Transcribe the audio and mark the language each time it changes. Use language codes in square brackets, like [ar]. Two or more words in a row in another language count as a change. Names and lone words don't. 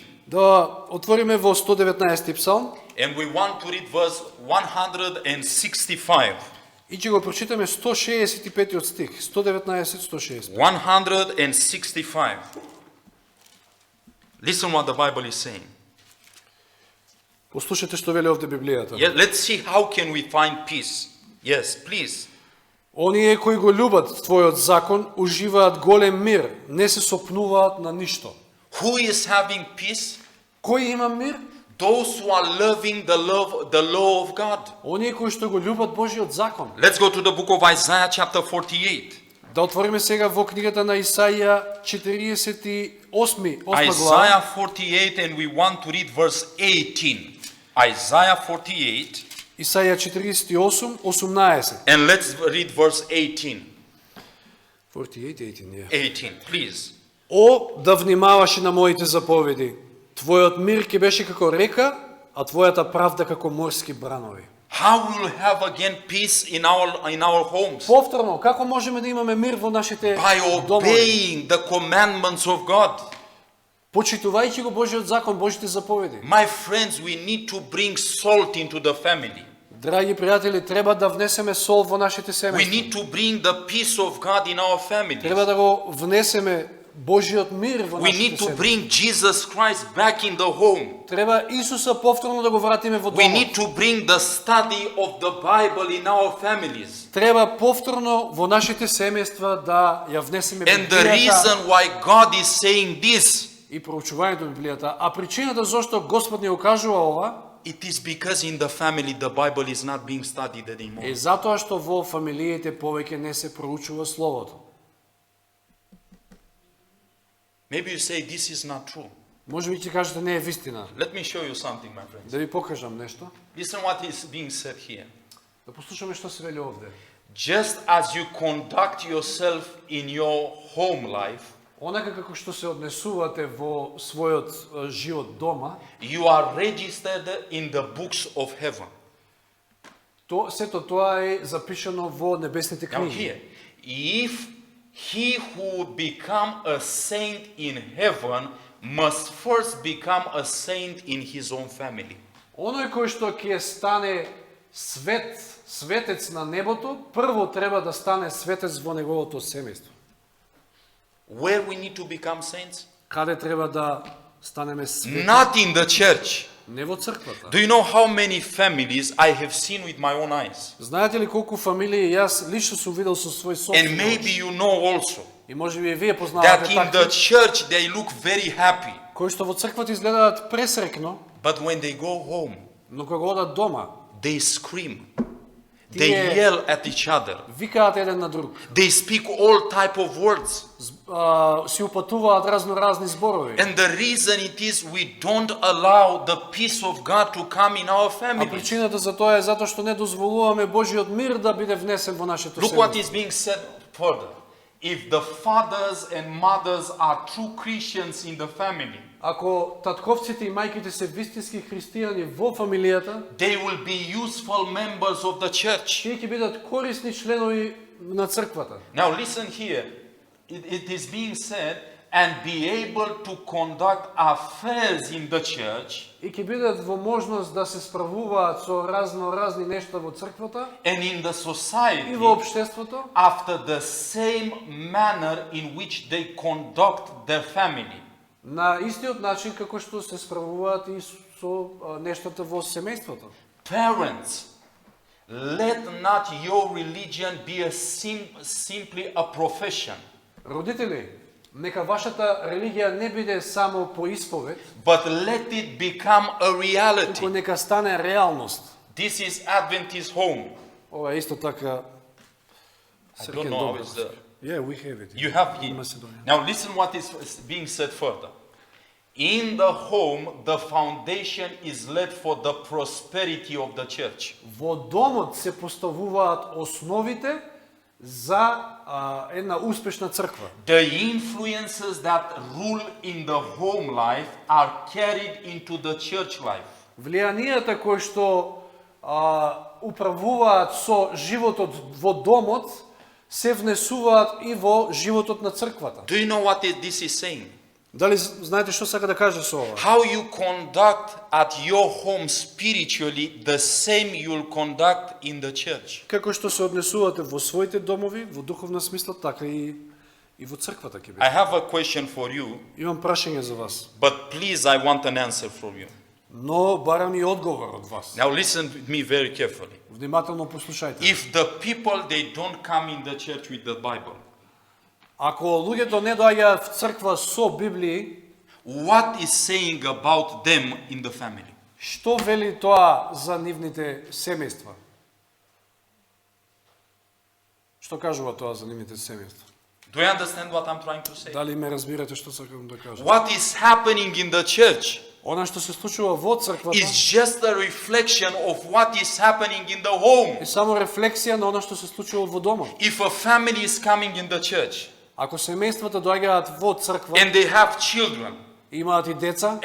[mk] Да отвориме во 119 псалм [en] And we want to read verse 165. [mk] и ќе го прочитаме 165 стих. 119-165. 165. [en] Listen what the Bible is saying. [mk] Послушайте што вели овде Библијата. [en] Yeah, let's see how can we find peace. Yes, please. [mk] Оние кои го љубат твојот закон уживаат голем мир, не се сопнуваат на ништо. [en] Who is having peace? [mk] Кој има мир? [en] Those who are loving the law of God. [mk] Оние кои што го ljubат Божјиот закон. [en] Let's go to the book of Isaiah chapter 48. [mk] Да отвориме сега во книгата на Исаија 48 глава. [en] Isaiah 48 and we want to read verse 18. Isaiah 48 [mk] Исаја 48, 18. [en] and let's read verse 18. 48:18, yeah. 18, please. [mk] О, да внимаваш на моите заповеди. Твојот мир ќе беше како река, а твојата правда како морски бранови. [en] How will we have again peace in our homes? [mk] Повторно, како можеме да имаме мир во нашите [en] By [mk] домови? [en] obeying the commandments of God. [mk] Почитувајќи го Божиот закон, Божите заповеди. [en] My friends, we need to bring salt into the family. [mk] Драги пријатели, треба да внесеме сол во нашите [en] We [mk] семејства. [en] need to bring the peace of God in our families. [mk] Треба да го внесеме Божиот мир во [en] We [mk] нашите [en] need to [mk] семејства. [en] bring Jesus Christ back in the home. [mk] Треба Исуса повторно да го вратиме во [en] We [mk] домот. [en] need to bring the study of the Bible in our families. [mk] Треба повторно во нашите семејства да ја внесеме [en] And the [mk] Библијата [en] reason why God is saying this, [mk] и проучувањето на Библијата. А причината зашто Господ ни окажува ова [en] it is because in the family the Bible is not being studied anymore. [mk] е затоа што во фамилиите повеќе не се проучува Словото. [en] Maybe you say this is not true. [mk] Може би ќе кажете не е вистина. [en] Let me show you something, my friends. [mk] Да ви покажам нешто. [en] Listen what is being said here. [mk] Да послушаме што се вели овде. [en] Just as you conduct yourself in your home life, [mk] Онака како што се однесувате во својот живот дома, [en] you are registered in the books of heaven. [mk] сето тоа е запишано во небесните [en] Now [mk] книги. [en] here, if he who would become a saint in heaven must first become a saint in his own family. [mk] Оној кој што ќе стане светец на небото, прво треба да стане светец во неговото семејство. [en] Where we need to become saints? [mk] Каде треба да станеме свети? [en] Not in the church. [mk] Не во црквата. [en] Do you know how many families I have seen with my own eyes? [mk] Знаете ли колку фамилии јас лично сум видел со свој [en] And [mk] собствен [en] maybe [mk] очи? [en] you know also [mk] И можеби и вие [en] that [mk] познавате [en] in the [mk] такви, [en] church they look very happy, [mk] кои што во црквата изгледаат пресрекно, [en] but when they go home, [mk] но кога одат дома, [en] they scream. They [mk] Тие [en] yell at each other. [mk] викаат еден на друг, [en] They speak all type of words. [mk] си упатуваат разни зборови. [en] And the reason it is we don't allow the peace of God to come in our [mk] А [en] families. [mk] причината за тоа е затоа што не дозволуваме Божиот мир да биде внесен во нашето [en] Look what [mk] семејство. [en] is being said further. If the fathers and mothers are true Christians in the family, [mk] Ако татковците и мајките се вистински христијани во фамилијата, [en] they will be useful members of the church. [mk] тие ќе бидат корисни членови на црквата. [en] Now listen here. It is being said, and be able to conduct affairs in the church [mk] И ќе бидат во можност да се справуваат со разни нешта во црквата [en] and in the [mk] и [en] society [mk] во општеството [en] after the same manner in which they conduct their family. [mk] на истиот начин како што се справуваат и со нештата во семејството. [en] Parents, let not your religion be simply a profession, [mk] Родители, нека вашата религија не биде само по исповед, [en] but let it become a [mk] туку [en] reality. [mk] нека стане реалност. [en] This is Adventist home. [mk] Ова е исто така [en] I don't know how it's the... Yeah, we have it. You have in it. Macedonia. Now listen what is being said further. In the home, the foundation is laid for the prosperity of the church. [mk] Во домот се поставуваат основите за една успешна црква. [en] The influences that rule in the home life are carried into the church life. [mk] Влијанието кои што управуваат со животот во домот се внесуваат и во животот на црквата. [en] Do you know what this is saying? [mk] Дали знаете што сака да каже со ова? [en] How you conduct at your home spiritually, the same you'll conduct in the church. [mk] Како што се однесувате во своите домови, во духовна смисла, така и во црквата ќе биде. [en] I have a question for you, [mk] Имам прашање за вас, [en] but please, I want an answer from you. [mk] но барам и одговор од вас. [en] Now listen to me very carefully. [mk] Внимателно послушајте. [en] If the people, they don't come in the church with the Bible, [mk] Ако луѓето не доаѓаат в црква со Библии, [en] what is saying about them in the family? [mk] што вели тоа за нивните семејства? Што кажува тоа за нивните семејства? [en] Do you understand what I'm trying to say? [mk] Дали ме разбирате што сакам да кажам? [en] What is happening in the church? [mk] Она што се случува во црквата [en] is just a reflection of what is happening in the home. [mk] е само рефлексија на она што се случува во домот. [en] If a family is coming in the church [mk] Ако семејствата доаѓаат во црква, [en] and they have children, [mk] имаат и деца,